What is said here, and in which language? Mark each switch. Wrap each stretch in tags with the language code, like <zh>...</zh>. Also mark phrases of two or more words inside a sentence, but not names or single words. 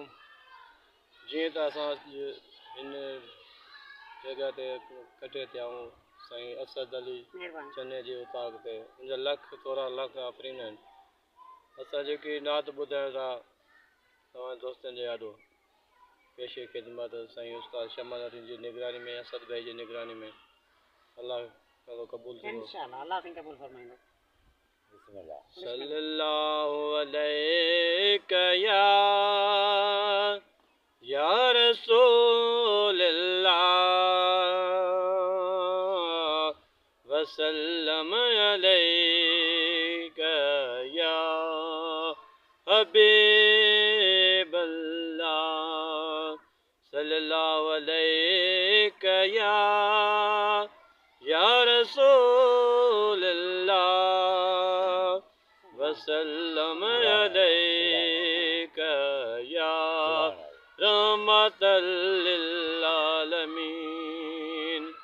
<sd>जीअं त असां हिन जॻह ते कटे थिया आहियूं साईं असद अली चने जे उताग ते मुंहिंजा लख थोरा लख आफ़रीन आहिनि। असां जेकी नात ॿुधायूं था तव्हां दोस्तनि जे यादो पेशे ख़िदमत साईं उस्ताद शमन अली जी निगरानी में असद भाई जी निगरानी में अल्लाह ताला क़बूल करो इंशाअल्लाह। अल्लाह साईं क़बूल फरमाईंदो।</sd> <ar>صلى الله عليك يا رسول الله وسلم عليك يا حبيب الله صلى الله عليك يا رسول الله وسلم عليك يا رحمة للعالمين.</ar>